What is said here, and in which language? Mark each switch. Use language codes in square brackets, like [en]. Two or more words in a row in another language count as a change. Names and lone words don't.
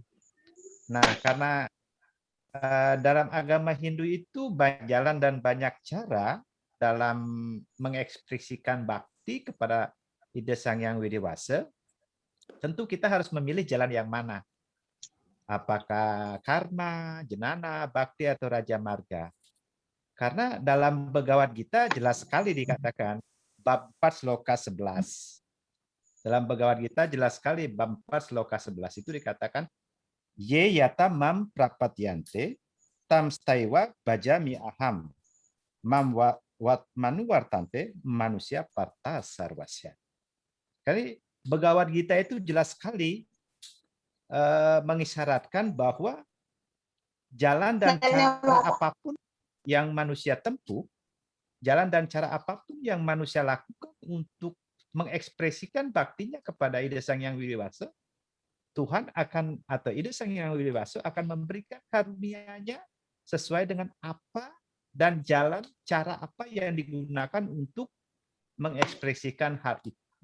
[id] Nah, karena dalam agama Hindu itu banyak jalan dan banyak cara dalam mengekspresikan bakti kepada Ida Sang Hyang Widi-Wasa, tentu kita harus memilih jalan yang mana. Apakah karma, jenana, bakti, atau raja marga. Karena dalam Bhagavad Gita jelas sekali dikatakan, bab 4 sloka 11. Dalam Bhagavad Gita jelas sekali bab 4 sloka 11 itu dikatakan, [sa] ये यथा मां प्रपद्यन्ते तांस् तथैव भजाम्य् अहम् मम वर्त्मानुवर्तन्ते मनुष्याः पार्थ सर्वशः. [id] Jadi Bhagavad Gita itu jelas sekali mengisyaratkan bahwa jalan dan cara apapun yang manusia tempuh, jalan dan cara apapun yang manusia lakukan untuk mengekspresikan baktinya kepada Ida Sang Hyang Widi-Wasa, Tuhan akan atau Ida Sang Hyang Widi-Wasa akan memberikan karunia-Nya sesuai dengan apa dan jalan cara apa yang digunakan untuk mengekspresikan hal itu.